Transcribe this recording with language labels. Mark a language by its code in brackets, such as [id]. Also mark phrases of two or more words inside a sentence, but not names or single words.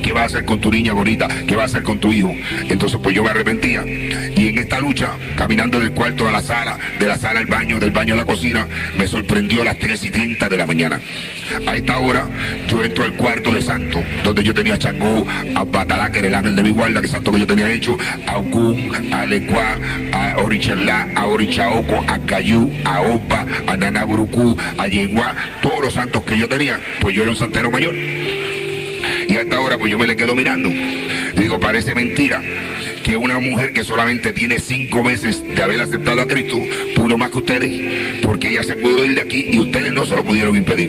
[es] ¿Qué vas a hacer con tu niña bonita? ¿Qué vas a hacer con tu hijo? Entonces pues yo me arrepentía. Y en esta lucha, caminando del cuarto a la sala, de la sala al baño, del baño a la cocina, me sorprendió a las 3:30 de la mañana. A esta hora yo entro al cuarto de santo, donde yo tenía a Changó, a Batalá, que era el ángel de mi guarda, que es santo que yo tenía hecho, a Ogún, a Lecuá, a Orichalá, a Orichaoco, a Cayú, a Opa, a Nanaburucú, a Yeguá, todos los santos que yo tenía, pues yo era un santero mayor. Y a esta hora pues yo me le quedo mirando y digo, parece mentira que una mujer que solamente tiene 5 meses de haber aceptado a Cristo pudo más que ustedes, porque ella se pudo ir de aquí y ustedes no se lo pudieron impedir.